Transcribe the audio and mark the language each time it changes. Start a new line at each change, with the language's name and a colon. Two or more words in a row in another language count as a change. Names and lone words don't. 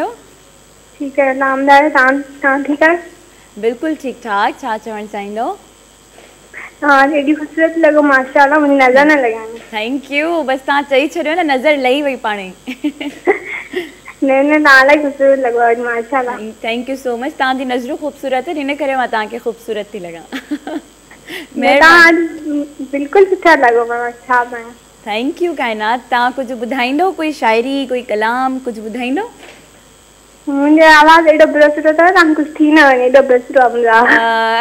Sindhi: ठीकु आहे, नामदार आहे। तव्हां ठीकु आहे? बिल्कुलु ठीकु ठाक। छा चवणु चाहींदो? हा, एॾी ख़ूबसूरत लॻो माशाअल्लाह, मुंहिंजी नज़र न लॻाइणी।
English: Thank you,
Sindhi: बसि तव्हां चई छॾियो न, नज़र लही वई पाणे। न तव्हां इलाही ख़ूबसूरत लॻो आहे माशाअल्लाह।
English: Thank you so much.
Sindhi: तव्हांजी नज़रूं ख़ूबसूरत आहिनि, हिन करे मां तव्हांखे ख़ूबसूरत थी लॻां। तव्हां बिल्कुलु सुठा लॻो, मां छा कयां।
English: Thank you काइनात।
Sindhi: तव्हां कुझु ॿुधाईंदो, कोई शाइरी, कोई कलाम, कुझु ॿुधाईंदो? मुंहिंजो आवाज़ एॾो बुरो सुठो अथव, तव्हां कुझु थी न वञे, एॾो बुरो सुठो आहे मुंहिंजो आवाज़।